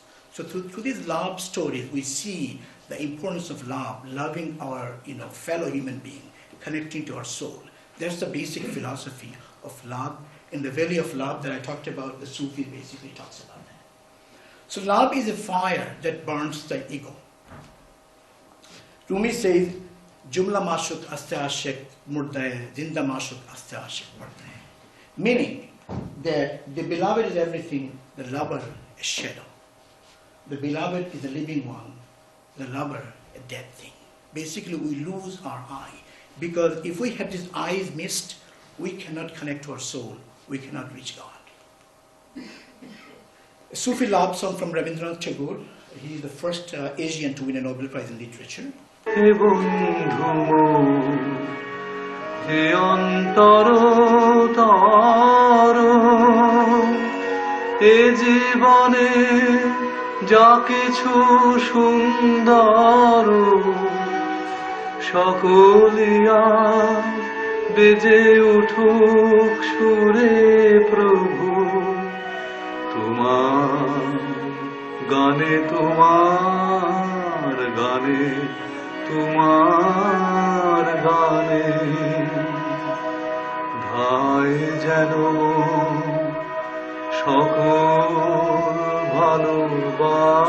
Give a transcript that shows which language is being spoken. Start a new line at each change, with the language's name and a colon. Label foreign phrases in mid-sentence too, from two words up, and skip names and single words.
English: So through these love stories, we see the importance of love, loving our fellow human being, connecting to our soul. That's the basic philosophy of love. In the Valley of Love that I talked about, the Sufi basically talks about that. So love is a fire that burns the ego.
Persian: Rumi says, جمله معشوق است عاشق مرده‌ای، زنده معشوق است عاشق مرده‌ای.
English: Meaning that the beloved is everything, the lover a shadow. The beloved is the living one, the lover a dead thing. Basically we lose our eye, because if we have these eyes missed, we cannot connect to our soul, we cannot reach God. A Sufi love song from Rabindranath Tagore, He is the first Asian to win a Nobel Prize in Literature.
Bangla: হে বন্ধু হে অন্তর তর এ জীবনে যা কিছু সুন্দর সকলিয়া বেজে উঠুক সুরে প্রভু তোমার গানে তোমার গানে তোমার গানে ধায় যেন সকল ভালোবাসা